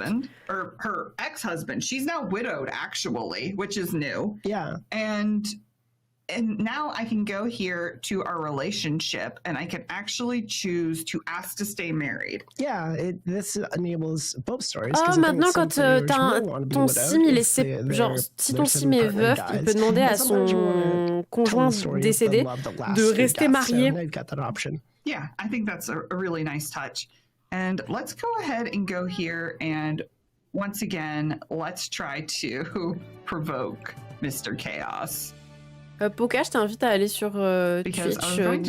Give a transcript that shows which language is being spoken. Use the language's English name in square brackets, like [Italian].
[English] husband, or her ex-husband. She's now widowed, actually, which is new. Yeah. And now I can go here to our relationship, and I can actually choose to ask to stay married. Yeah, this enables both stories. [French] Ah, maintenant, quand ton sim, il est genre, si ton sim est veuf, il peut demander à son conjoint décédé de rester marié. [English] Yeah, I think that's a really nice touch. And let's go ahead and go here, and once again, let's try to provoke Mr. Chaos. [French] Poka, je t'invite à aller sur Twitch.